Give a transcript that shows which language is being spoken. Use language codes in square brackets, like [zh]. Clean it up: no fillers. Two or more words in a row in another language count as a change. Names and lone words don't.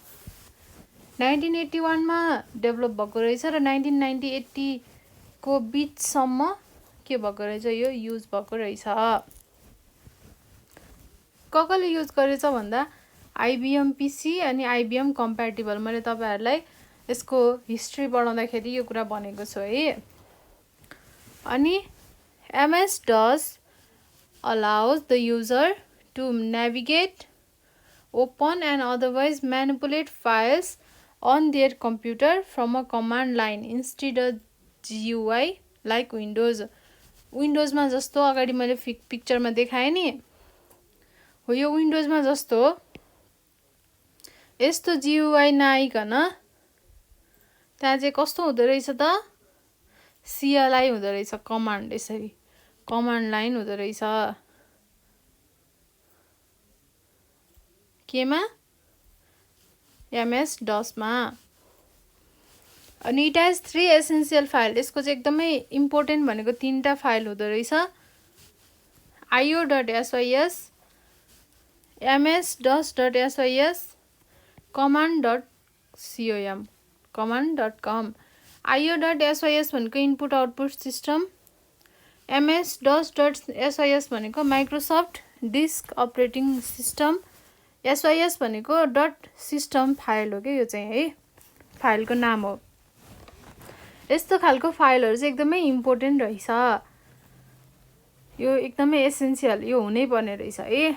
[ne] 1981 मा डेभलप भएको रहेछ र 1980 को बिचसम्म के भएको रहेछ, यो युज भएको रहेछ। कसले युज गरेछ भन्दा IBM PC अनि IBM कम्प्याटिबल। मैले तपाईँहरूलाई यसको हिस्ट्री पढाउँदाखेरि यो कुरा भनेको छु है। [en] अनि MS-DOS allows the user to navigate, open and otherwise manipulate files on their computer from a command line instead of GUI like Windows। [ne] विन्डोजमा जस्तो अगाडि मैले पिक्चरमा देखाएँ नि हो, यो विन्डोजमा जस्तो यस्तो GUI नआइकन त्यहाँ चाहिँ कस्तो हुँदो रहेछ त, CLI हुँदो रहेछ, कमान्ड, यसरी [en] command line [ne] हुँदो रहेछ। केमा, MS-DOS मा। [en] अनि it has 3 essential file. [ne] यसको चाहिँ एकदमै इम्पोर्टेन्ट भनेको 3टा फाइल हुँदो रहेछ, io.sys, ms-dos.sys, command.com, command.com। io.sys भनेको [en] input output system, [ne] ms-dos.sys भनेको [en] Microsoft Disk Operating System, [ne] SYS भनेको [en] dot system file [ne] हो कि, यो चाहिँ है फाइलको नाम हो। यस्तो खालको फाइलहरू चाहिँ एकदमै इम्पोर्टेन्ट रहेछ, यो एकदमै एसेन्सियल, यो हुनै पर्ने रहेछ है।